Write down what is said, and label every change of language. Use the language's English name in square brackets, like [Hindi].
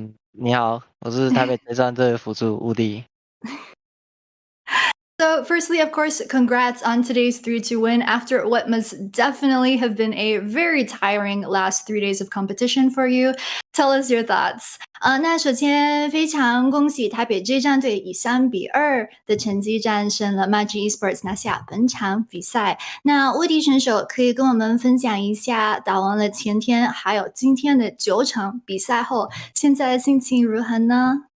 [Chinese] 你好，我是台北车站队辅助WOODY。 [English] So, firstly, of course, congrats on today's 3-2 win after what must definitely have been a very tiring last 3 days of competition for you. Tell us your thoughts. [Chinese] 那首先非常恭喜台北 J 战队以3-2的成绩战胜了 MCX Esports 拿下本场比赛。那WOODY选手可以跟我们分享一下打完了前天还有今天的9场比赛后，现在的心情如何呢？